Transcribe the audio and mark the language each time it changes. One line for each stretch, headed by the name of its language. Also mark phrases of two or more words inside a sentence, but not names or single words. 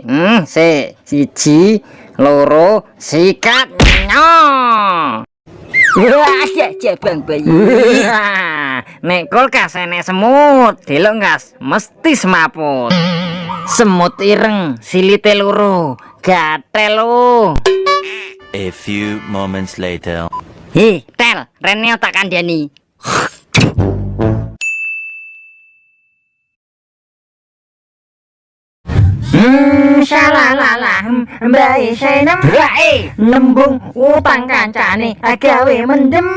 Javanese: Siji, loro, sikat. Wah, bang bayi. Nek kulkas enek semut, delok ngas, mesti semaput. Semut ireng, silite loro, gatel lo.
English: A few moments later.
Javanese: Tel, Rene tak kandhani. Shalalala, mbae senem, nembung utang kancane, gawe mendem.